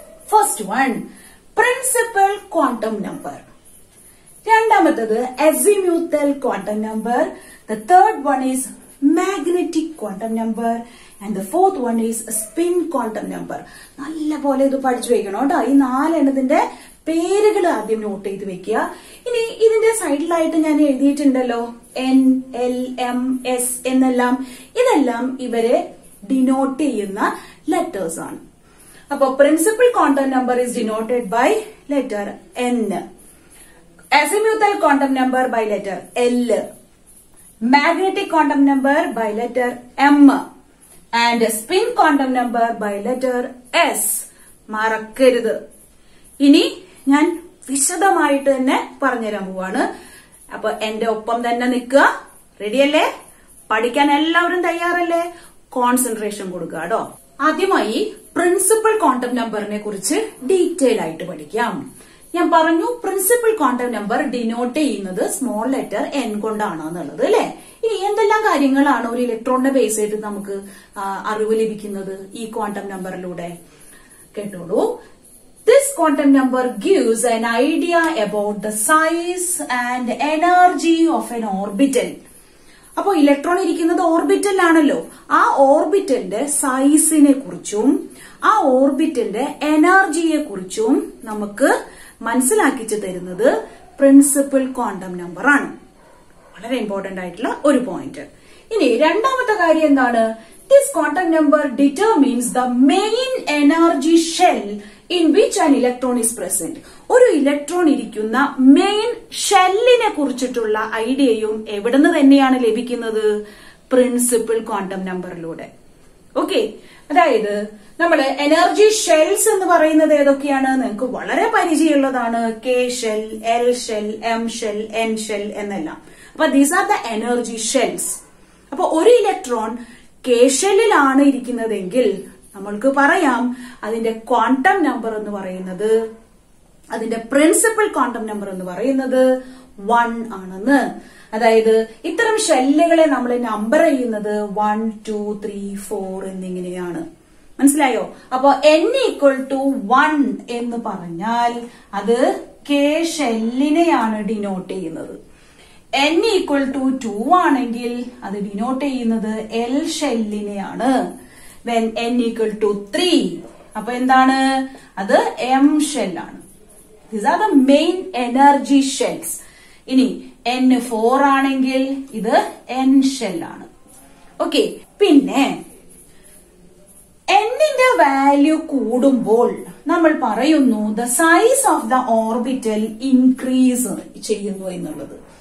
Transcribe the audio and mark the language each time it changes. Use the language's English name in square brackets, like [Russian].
[English] first one principal quantum number, [Malayalam] രണ്ടാമത്തത് [English] Azimuthal quantum number, the third one is magnetic quantum number and the fourth one is spin quantum number. [Malayalam] നല്ല പോലെ ഇത് പഠിച്ചു വെക്കണം കേട്ടോ. ഈ 4 എണ്ണത്തിന്റെ പേരുകൾ ആദ്യം നോട്ട് ചെയ്ത് വെക്കുക. ഇനി ഇതിന്റെ സൈഡിലായിട്ട് ഞാൻ എഴുതിയിട്ടുണ്ടല്ലോ N, L, M, S എന്നെല്ലാം. ഇതെല്ലാം ഇവരെ ഡിനോട്ട് ചെയ്യുന്ന ലെറ്റേഴ്സ് ആണ്. [English] അപ്പൊ principal quantum number is denoted by letter N, azimuthal quantum number by letter L, magnetic quantum number by letter M and spin quantum number by letter S. [Malayalam] മറക്കരുത്. ഇനി ഞാൻ വിശദമായിട്ട് തന്നെ പറഞ്ഞുതരാൻ പോവാണ്. അപ്പൊ എന്റെ ഒപ്പം തന്നെ നിൽക്കുക. റെഡിയല്ലേ? പഠിക്കാൻ എല്ലാവരും തയ്യാറല്ലേ? കോൺസെൻട്രേഷൻ കൊടുക്കുക കേട്ടോ. ആദ്യമായി പ്രിൻസിപ്പൽ ക്വാണ്ടം നമ്പറിനെ കുറിച്ച് ഡീറ്റെയിൽ ആയിട്ട് പഠിക്കാം. ഞാൻ പറഞ്ഞു പ്രിൻസിപ്പൽ ക്വാണ്ടം നമ്പർ ഡിനോട്ട് ചെയ്യുന്നത് സ്മോൾ ലെറ്റർ N കൊണ്ടാണ് എന്നുള്ളത് അല്ലെ? ഇനി എന്തെല്ലാം കാര്യങ്ങളാണ് ഒരു ഇലക്ട്രോണിനെ ബേസ് ചെയ്ത് നമുക്ക് അറിവ് ലഭിക്കുന്നത് ഈ ക്വാണ്ടം നമ്പറിലൂടെ? കേട്ടോളൂ. [English] This quantum number gives an idea about the size and energy of an orbital. [Malayalam] അപ്പോ ഇലക്ട്രോൺ ഇരിക്കുന്നത് ഓർബിറ്റലിലാണല്ലോ. ആ ഓർബിറ്റലിന്റെ സൈസിനെ കുറിച്ചും ആ ഓർബിറ്റലിന്റെ എനർജിയെ കുറിച്ചും നമുക്ക് മനസ്സിലാക്കിച്ചു തരുന്നത് പ്രിൻസിപ്പൽ ക്വാണ്ടം നമ്പർ ആണ്. വളരെ ഇമ്പോർട്ടന്റ് ആയിട്ടുള്ള ഒരു പോയിന്റ്. ഇനി രണ്ടാമത്തെ കാര്യം എന്താണ്? [English] This quantum number determines the main energy shell in which an electron is present. [Malayalam] ഒരു ഇലക്ട്രോൺ ഇരിക്കുന്ന മെയിൻ ഷെല്ലിനെ കുറിച്ചിട്ടുള്ള ഐഡിയയും എവിടുന്ന് തന്നെയാണ് ലഭിക്കുന്നത്? പ്രിൻസിപ്പൽ ക്വാണ്ടം നമ്പറിലൂടെ. ഓക്കെ, അതായത് നമ്മള് എനർജി ഷെൽസ് എന്ന് പറയുന്നത് ഏതൊക്കെയാണ്? നിങ്ങൾക്ക് വളരെ പരിചയമുള്ളതാണ്. K shell, L shell, M shell, N shell എന്നെല്ലാം. അപ്പൊ [English] These are the energy shells. [Malayalam] അപ്പൊ ഒരു ഇലക്ട്രോൺ കെ ഷെല്ലിലാണ് ഇരിക്കുന്നതെങ്കിൽ നമ്മൾക്ക് പറയാം അതിന്റെ ക്വാണ്ടം നമ്പർ എന്ന് പറയുന്നത്, അതിന്റെ പ്രിൻസിപ്പൽ ക്വാണ്ടം നമ്പർ എന്ന് പറയുന്നത് 1 ആണെന്ന്. അതായത് ഇത്തരം ഷെല്ലുകളെ നമ്മൾ നമ്പർ ചെയ്യുന്നത് 1, 2, 3, 4 എന്നിങ്ങനെയാണ്. മനസ്സിലായോ? അപ്പൊ n = 1 എന്ന് പറഞ്ഞാൽ അത് കെ ഷെല്ലിനെയാണ് ഡിനോട്ട് ചെയ്യുന്നത്. n = 2 ആണെങ്കിൽ അത് ഡിനോട്ട് ചെയ്യുന്നത് എൽ ഷെല്ലിനെയാണ്. [English] when n = 3 [Malayalam] അപ്പൊ എന്താണ്? അത് M ഷെല്ലാണ്. [English] These are the main energy shells. [Malayalam] ഇനി n 4 ആണെങ്കിൽ ഇത് n ഷെല്ലാണ്. ഓക്കെ, പിന്നെ n-ന്റെ വാല്യൂ കൂടുമ്പോൾ നമ്മൾ പറയുന്നു [English] the size of the orbital increase [Malayalam] ചെയ്യുന്നു എന്നുള്ളത്.